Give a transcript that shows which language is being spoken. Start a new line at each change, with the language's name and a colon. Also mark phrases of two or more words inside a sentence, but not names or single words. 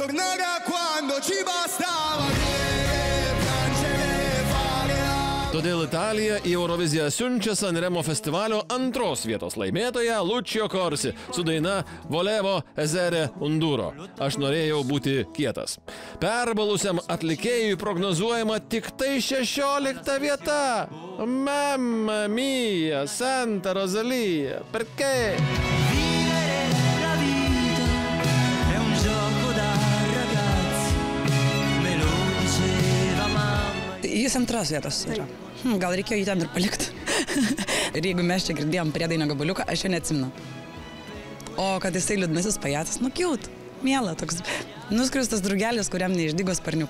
Lithuanian: Todėl Italija į Euroviziją siunčia Sanremo festivalio 2 vietos laimėtoją Lucio Corsi su daina Volevo Ezere Unduro. Aš norėjau būti kietas. Perbalusiam atlikėjui prognozuojama tik tai 16 vieta.
Italian: Mamma mia, Santa Rosalija, perché?
Lithuanian: Jis 2 vietos yra. Gal reikėjo jį ten ir palikti. Ir jeigu mes čia girdėjom priedainio gabaliuką, aš jo neatsimenu. O kad jisai liūdnasis pajatas, nu kiūt, miela, toks nuskriustas drugelis, kuriam neišdygo sparniukai.